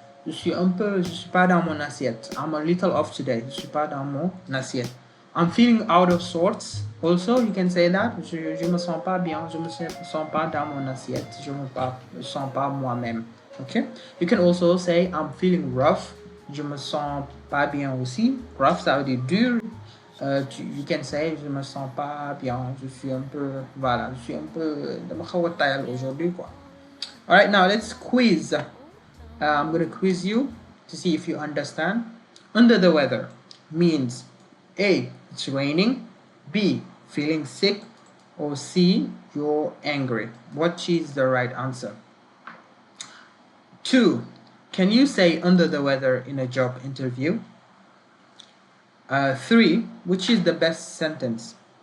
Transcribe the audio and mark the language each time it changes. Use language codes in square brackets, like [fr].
[fr] Je suis pas dans mon assiette. [en] I'm a little off today. [fr] Je suis pas dans mon assiette. [en] I'm feeling out of sorts. Also, you can say that. [fr] Je me sens pas bien. Je me sens pas dans mon assiette. Je me sens pas moi-même. Okay? [en] You can also say I'm feeling rough. [fr] Je me sens pas bien aussi. Rough, ça veut dire dur. [en] You can say [fr] je me sens pas bien. Je suis un peu [wo] dama xaw a tayal [fr] aujourd'hui quoi. [en] All right, now let's quiz. I'm going to quiz you to see if you understand. Under the weather means A, it's raining. B, feeling sick. Or C, you're angry. What is the right answer? 2, can you say under the weather in a job interview? 3, which is the best sentence?